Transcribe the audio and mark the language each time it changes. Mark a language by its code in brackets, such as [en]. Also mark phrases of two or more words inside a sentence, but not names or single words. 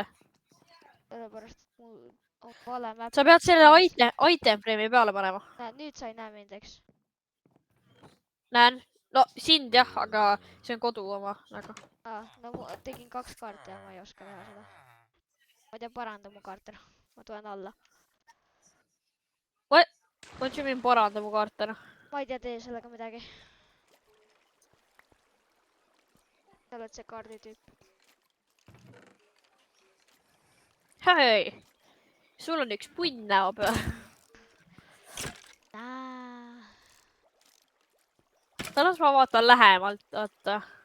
[et] Sellepärast, et mul on vale mäpp. Sa pead selle [en] item frame'i [et] peale panema. Nüüd sa ei näe mind, eks? Näen. No sind jah, aga see on kodu oma nagu. No ma tegin 2 kaarti ja ma ei oska teha seda. Ma ei tea, paranda mu kaart ära. Ma tulen alla. [en] What you mean [et] paranda mu kaart ära? Ma ei tea, tee sellega midagi. Sa oled see kaarditüüp. Hei! Sul on üks punn näo peal. Las ma vaatan lähemalt, oota.